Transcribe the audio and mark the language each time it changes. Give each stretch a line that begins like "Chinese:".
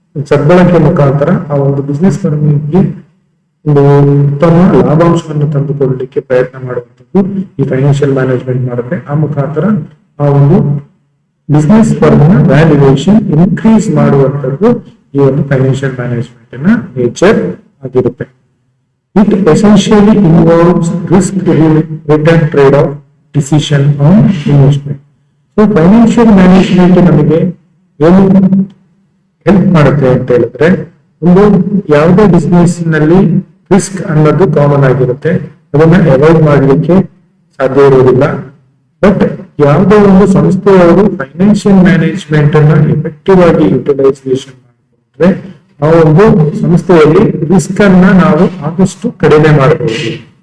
Kannada: ಸದ್ಬಳಕೆ ಮುಖಾಂತರ ಆ ಒಂದು ಬಿಸ್ನೆಸ್ ಫರ್ಮಿಗೆ ಒಂದು ಉತ್ತಮ ಲಾಭಾಂಶವನ್ನು ತಂದುಕೊಳ್ಳಲಿಕ್ಕೆ ಪ್ರಯತ್ನ ಮಾಡುವಂಥದ್ದು ಈ ಫೈನಾನ್ಷಿಯಲ್ ಮ್ಯಾನೇಜ್ಮೆಂಟ್ ಮಾಡುತ್ತೆ. ಆ ಮುಖಾಂತರ ಆ ಒಂದು ಬಿಸ್ನೆಸ್ ಫರ್ಮ್ ನ ವ್ಯಾಲ್ಯೂಯೇಷನ್ ಇನ್ಕ್ರೀಸ್ ಮಾಡುವಂಥದ್ದು ಈ ಒಂದು ಫೈನಾನ್ಷಿಯಲ್ ಮ್ಯಾನೇಜ್ಮೆಂಟ್ ನ ನೇಚರ್ ಆಗಿರುತ್ತೆ.
English: It essentially involves risk-return trade-off decision on investment.
Kannada: So, financial management ನಮಗೆ ಏನು ಹೆಲ್ಪ್ ಮಾಡುತ್ತೆ ಅಂತ ಹೇಳಿದ್ರೆ, ಒಂದು ಯಾವುದೇ ಬಿಸ್ನೆಸ್ ನಲ್ಲಿ ರಿಸ್ಕ್ ಅನ್ನೋದು ಕಾಮನ್ ಆಗಿರುತ್ತೆ, ಅದನ್ನ ಅವಾಯ್ಡ್ ಮಾಡಲಿಕ್ಕೆ ಸಾಧ್ಯ ಇರುವುದಿಲ್ಲ. ಬಟ್ ಯಾವುದೇ ಒಂದು ಸಂಸ್ಥೆಯವರು ಫೈನಾನ್ಷಿಯಲ್ ಮ್ಯಾನೇಜ್ಮೆಂಟ್ ಅನ್ನ ಎಫೆಕ್ಟಿವ್ ಆಗಿ ಯುಟಿಲೈಸೇಷನ್ ಮಾಡಿಕೊಂಡ್ರೆ ಆ ಒಂದು ಸಂಸ್ಥೆಯಲ್ಲಿ ರಿಸ್ಕ್ ಅನ್ನ ನಾವು ಆದಷ್ಟು ಕಡಿಮೆ ಮಾಡಬಹುದು.